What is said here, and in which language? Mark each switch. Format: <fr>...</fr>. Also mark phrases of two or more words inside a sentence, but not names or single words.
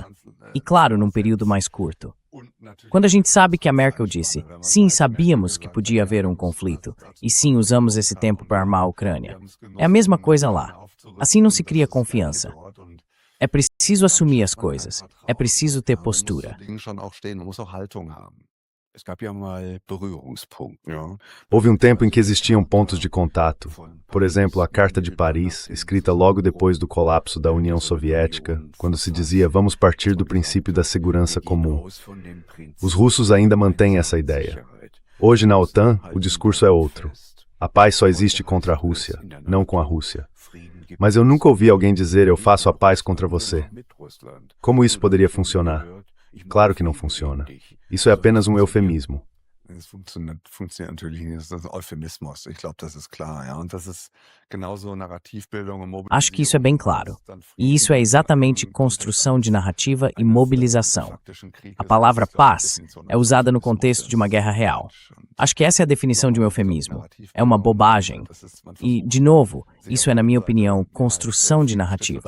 <pt>E claro, num período mais curto. Quando a gente sabe que a Merkel disse, sim, sabíamos que podia haver um conflito, e sim, usamos esse tempo para armar a Ucrânia. É a mesma coisa lá. Assim não se cria confiança. É preciso assumir as coisas. É preciso ter postura.</pt> <de>Es gab ja mal Berührungspunkte. Ja.</de> <pt>Houve um tempo em que existiam pontos de contato. Por exemplo, a Carta de Paris, escrita logo depois do colapso da União Soviética, quando se dizia vamos partir do princípio da segurança comum. Os russos ainda mantêm essa ideia. Hoje, na OTAN, o discurso é outro. A paz só existe contra a Rússia, não com a Rússia. Mas eu nunca ouvi alguém dizer eu faço a paz contra você. Como isso poderia funcionar? Claro que não funciona. Isso é apenas um eufemismo.</pt> <de>Es funktioniert natürlich nicht. Das ist ein Euphemismus. Ich glaube, das ist klar, ja. Und das ist genauso Narrativbildung und Mobilisierung.</de> <pt>Acho que isso é bem claro. E isso é exatamente construção de narrativa e mobilização. A palavra paz é usada no contexto de uma guerra real. Acho que essa é a definição de um eufemismo. É uma bobagem. E, de novo, isso é, na minha opinião, construção de narrativa.</pt>